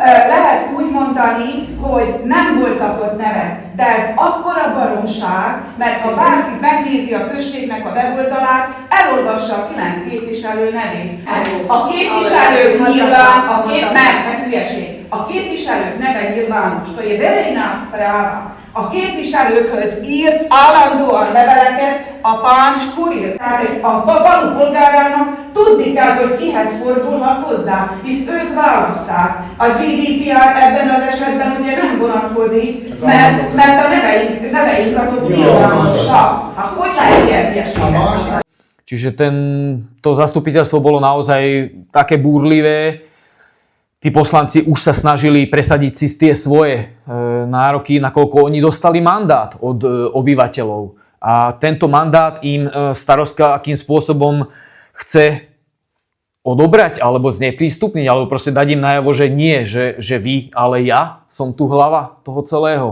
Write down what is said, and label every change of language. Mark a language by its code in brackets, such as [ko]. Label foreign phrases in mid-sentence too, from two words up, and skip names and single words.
[hu] lehet úgy mondani, hogy nem voltak ott nevek. De ez akkora baromság, mert ha bárki megnézi a községnek a weboldalát, elolvassa a 9 képviselő nevét. A képviselők nyilván, nem, ez hülyeség. A képviselők neve nyilvános, [sk] to je verejná správa. [hu] A képviselőkhöz írt állandóan leveleket a pán Škuril. Tehát a falu polgárának tudni kell, hogy kihez fordulhat hozzá, hisz ők választák. A GDPR ebben az esetben ugye nem vonatkozik, mert a neveink azok nyilvánosak. Hogy lehet ilyen hülyeséget? [sk] Čiže to zastupiteľstvo bolo naozaj také búrlivé. Tí poslanci už sa snažili presadiť si tie svoje nároky, nakoľko oni dostali mandát od obyvateľov. A tento mandát im starostka akým spôsobom chce odobrať, alebo zneprístupniť, alebo proste dať im najavo, že nie, že vy, ale ja som tu hlava toho celého.